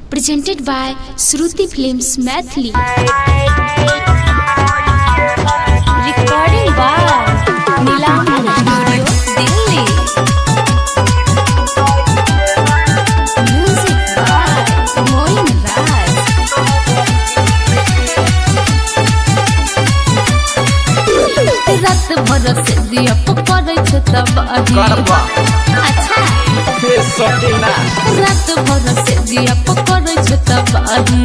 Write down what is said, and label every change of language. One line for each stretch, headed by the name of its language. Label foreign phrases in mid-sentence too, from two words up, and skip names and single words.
English: presented by Shruti Films Maithili. Recording by Nilam Studio, Delhi. Music by Moin Raj.
Maithili: रात भर से दिया पकड़े छ तबाही। अच्छा रात भर से दिया पकड़े छ तबाही।